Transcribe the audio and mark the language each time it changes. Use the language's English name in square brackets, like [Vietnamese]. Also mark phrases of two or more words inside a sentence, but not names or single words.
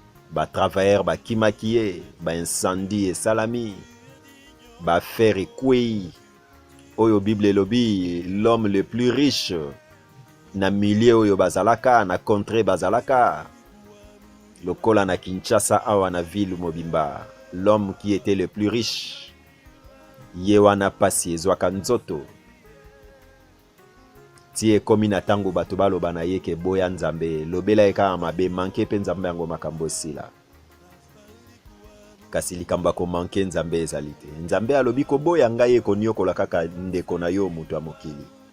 [Lingala] Ba travailleur bakimaki ye, ba incendie esalami, ba fer ekwei. Oyo Bible elobi, [French] l'homme le plus riche [Lingala] na milieu oyo bazalaka, na contrée bazalaka. Lokola na Kinshasa awa na ville mobimba, [French] l'homme qui était le plus riche, [Lingala] ye wana pasi ezwaka nzoto. Ti ekomi na tango bato baloba na ye ke boya Nzambe, lobela ye kaka mabe, manke mpe Nzambe yango makambo esila. Kasi likambo ya komanke Nzambe ezali te. Nzambe alobi koboya ngai ekoniokola kaka ndeko na yo moto ya mokili.